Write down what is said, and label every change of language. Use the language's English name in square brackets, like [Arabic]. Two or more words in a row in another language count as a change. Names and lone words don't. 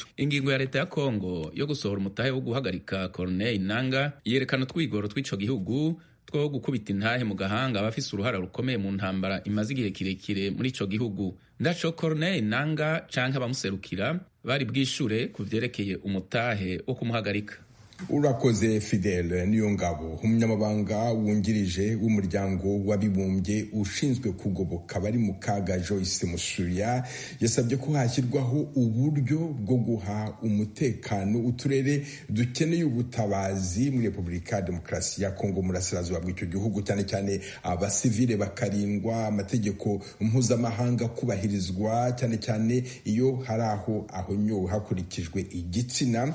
[Rundi] Ingingo ya leta ya Kongo yo gusohora umutahe wo guhagarika Corneille Nangaa yerekana utwigoro tw'ico gihugu two gukubita intahe mu gahanga abafise uruhara rukomeye mu ntambara imaze igihe kirekire muri ico gihugu. Ndaco Corneille Nangaa canke abamuserukira bari bwishure ku vyerekeye umutahe wo kumuhagarika. urakoze Fidele Niyongabo, [Kinyarwanda] umunyamabanga wungirije w'umuryango w'abibumbye ushinzwe kugoboka abari mu kaga Joyce Musuya yasabye ko hashyirwaho uburyo bwo guha umutekano uturere dukeneye ubutabazi muri Repubulika ya Demokarasi ya Kongo mu burasirazuba bw'icyo gihugu, cyane cyane abasivile bakarindwa, amategeko mpuzamahanga kubahirizwa, cyane cyane iyo hari aho ahonyowe hakurikijwe igitsina.